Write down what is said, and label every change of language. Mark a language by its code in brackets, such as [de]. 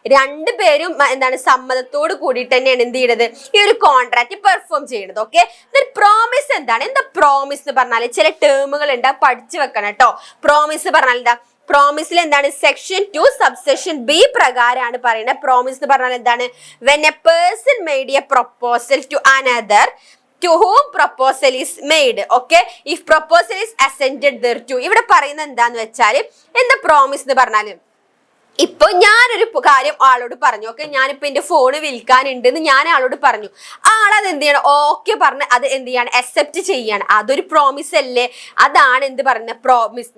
[ml] രണ്ടുപേരും എന്താണ് സമ്മതത്തോട് കൂടിയിട്ട് തന്നെയാണ് എന്ത് ചെയ്യുന്നത്? ഈ ഒരു കോൺട്രാക്ട് പെർഫോം ചെയ്യുന്നത്. ഓക്കെ, പ്രോമിസ് എന്താണ്? എന്താ പ്രോമിസ് എന്ന് പറഞ്ഞാൽ ചില ടേമുകൾ ഉണ്ട്, പഠിച്ചു വെക്കണം കേട്ടോ. പ്രോമിസ് പറഞ്ഞാൽ എന്താ? പ്രോമിസിൽ എന്താണ്? സെക്ഷൻ 2 സബ്സെക്ഷൻ B പ്രകാരമാണ് പറയുന്നത്. പ്രോമിസ് എന്ന് പറഞ്ഞാൽ എന്താണ്? [en] When a person made a proposal to another to whom proposal is made. Okay, if proposal is assented thereto. [ml] ഇവിടെ പറയുന്നത് എന്താന്ന് വെച്ചാൽ എന്താ പ്രോമിസ് എന്ന് പറഞ്ഞാൽ ഇപ്പൊ ഞാനൊരു കാര്യം ആളോട് പറഞ്ഞു. ഓക്കെ, ഞാനിപ്പോ എന്റെ ഫോണ് വിൽക്കാനുണ്ടെന്ന് ഞാൻ ആളോട് പറഞ്ഞു. ആളത് എന്ത് ചെയ്യണം? ഓക്കെ പറഞ്ഞ് അത് എന്ത് ചെയ്യാണ്? അക്സെപ്റ്റ് ചെയ്യാണ്. അതൊരു പ്രോമിസ് അല്ലേ? അതാണ് എന്ത് പറയുന്നത്? പ്രോമിസ്.